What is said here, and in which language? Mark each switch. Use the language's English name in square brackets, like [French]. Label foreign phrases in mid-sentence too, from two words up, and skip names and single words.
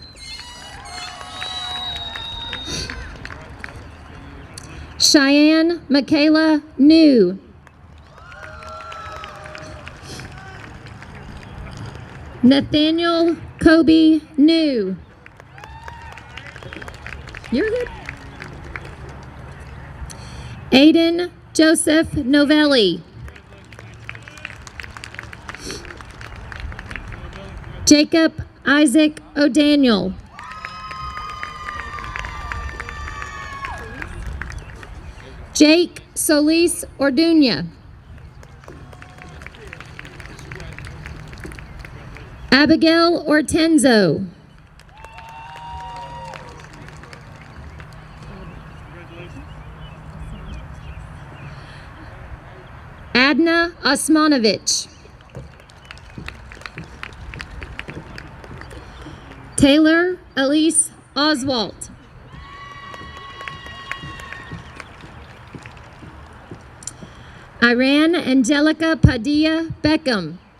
[English] Cheyenne Michaela New. Nathaniel Kobe New. You're good. Aiden Joseph Novelli. Jacob Isaac O'Daniel. Jake Solis Orduña. Abigail Ortenzo. Adna Osmanovich. Taylor Elise Oswalt. Iran Angelica Padilla Beckham.